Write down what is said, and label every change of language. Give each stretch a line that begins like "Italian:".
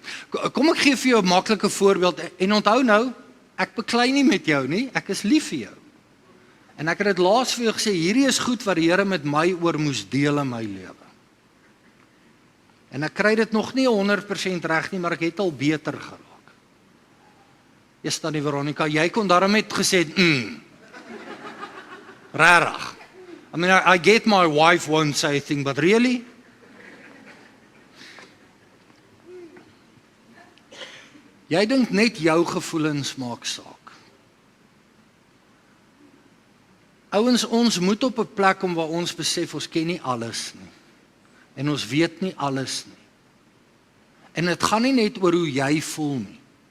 Afrikaans: Kom ek gee vir jou 'n maklike voorbeeld, en onthou nou, ek beklei nie met jou nie, ek is lief vir jou. En ek het dit laas vir jou gesê, hierdie is goed wat die Here met my oor moes deel in my lewe. En ek kry dit nog nie 100% reg nie, maar ek het al beter geraak. Eers tannie Veronica, jy kon daarom net gesê, rarig.
English: I mean, I get my wife won't say a thing, but really?
Afrikaans: Jy dink net jou gevoelens maak saak. Ouens, ons moet op 'n plek kom waar ons besef ons ken nie alles nie. En ons weet nie alles nie. En dit gaan nie net oor hoe jy voel nie.